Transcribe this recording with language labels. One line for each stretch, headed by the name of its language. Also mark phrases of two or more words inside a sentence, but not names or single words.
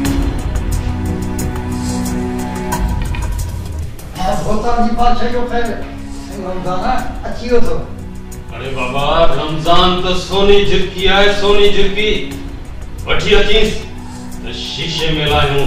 Sindhi: जी बादशाह जो खैर अच्छी हो तो अरे बाबा रमजान तो सोनी झिरकी है, सोनी झिरकी वठी अचीस तो शीशे में लायूं।